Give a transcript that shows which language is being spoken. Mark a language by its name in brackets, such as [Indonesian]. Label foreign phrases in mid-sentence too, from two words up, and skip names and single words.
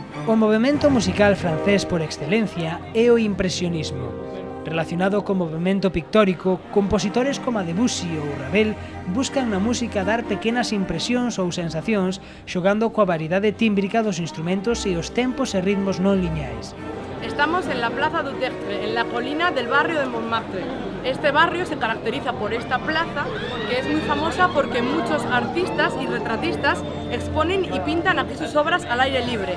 [Galician] O movemento musical francés por excelencia é o impresionismo. Relacionado co movemento pictórico, compositores como Debussy ou Ravel buscan na música dar pequenas impresións ou sensacións xogando coa variedade tímbrica dos instrumentos e os tempos e ritmos non lineais. [Spanish] Estamos en la Plaza du Tertre, en la colina del barrio de Montmartre. Este barrio se caracteriza por esta plaza, que es muy famosa porque muchos artistas y retratistas exponen y pintan aquí sus obras al aire libre.